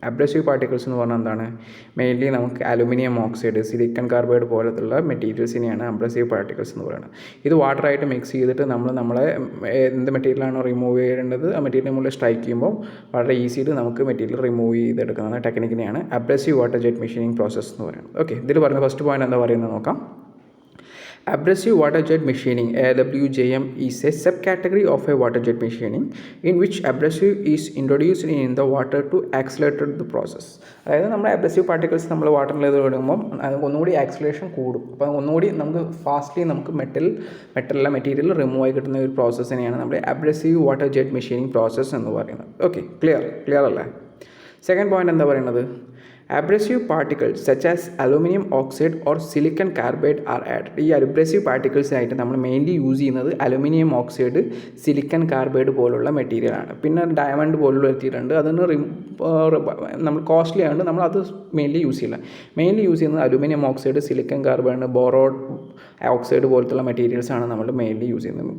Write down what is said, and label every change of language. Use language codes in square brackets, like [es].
[ml] Abrasive particles എന്ന് പറഞ്ഞാൽ എന്താണ്? മെയിൻലി നമുക്ക് അലുമിനിയം ഓക്സൈഡ്, സിലിക്കൺ കാർബൈഡ് പോലത്തുള്ള മെറ്റീരിയൽസിനെയാണ് അബ്രസീവ് പാർട്ടിക്കിൾസ് എന്ന് പറയുന്നത്. ഇത് വാട്ടറായിട്ട് മിക്സ് ചെയ്തിട്ട് നമ്മളെ എന്ത് മെറ്റീരിയലാണോ റിമൂവ് ചെയ്യേണ്ടത് ആ മെറ്റീരിയൽ നമ്മൾ സ്ട്രൈക്ക് ചെയ്യുമ്പോൾ വളരെ ഈസിയായിട്ട് നമുക്ക് മെറ്റീരിയൽ റിമൂവ് ചെയ്തെടുക്കുന്ന ടെക്നിക്കിനെയാണ് abrasive water jet machining process എന്ന് പറയുന്നത്. ഓക്കെ, ഇതിൽ പറയുന്ന ഫസ്റ്റ് പോയിന്റ് എന്താ പറയുന്നത് നോക്കാം. [en] Abrasive water jet machining (AWJM) is a subcategory of a water jet machining in which abrasive is introduced in the water to accelerate the process. [ml] അതായത് നമ്മുടെ abrasive particles നമ്മൾ വാട്ടറിൽ ഇടുമ്പോൾ ഒന്നുകൂടി ആക്സിലറേഷൻ കൂടും. അപ്പോൾ ഒന്നുകൂടി നമുക്ക് ഫാസ്റ്റ്ലി നമുക്ക് മെറ്റീരിയൽ റിമൂവ് ആയി കിട്ടുന്ന ഒരു പ്രോസസ്സിനെയാണ് നമ്മുടെ abrasive water jet machining process എന്ന് പറയുന്നത്. ഓക്കെ, ക്ലിയർ അല്ലേ? സെക്കൻഡ് പോയിന്റ് എന്താ പറയുന്നത്? [en] Abrasive particles such as aluminum oxide or silicon carbide are added. [ml] ഈ അബ്രസീവ് പാർട്ടിക്കിൾസിനായിട്ട് നമ്മൾ മെയിൻലി യൂസ് ചെയ്യുന്നത് അലുമിനിയം ഓക്സൈഡ്, സിലിക്കൺ കാർബൈഡ് പോലുള്ള മെറ്റീരിയലാണ്. പിന്നെ ഡയമണ്ട് പോലുള്ള എത്തിയിട്ടുണ്ട്. അതിന് നമ്മൾ കോസ്റ്റ്ലി ആയതുകൊണ്ട് നമ്മൾ അത് മെയിൻലി യൂസ് ചെയ്യില്ല. മെയിൻലി യൂസ് ചെയ്യുന്നത് aluminium oxide, silicon carbide, borrowed oxide പോലത്തുള്ള മെറ്റീരിയൽസാണ് നമ്മൾ മെയിൻലി യൂസ് ചെയ്യുന്നത്.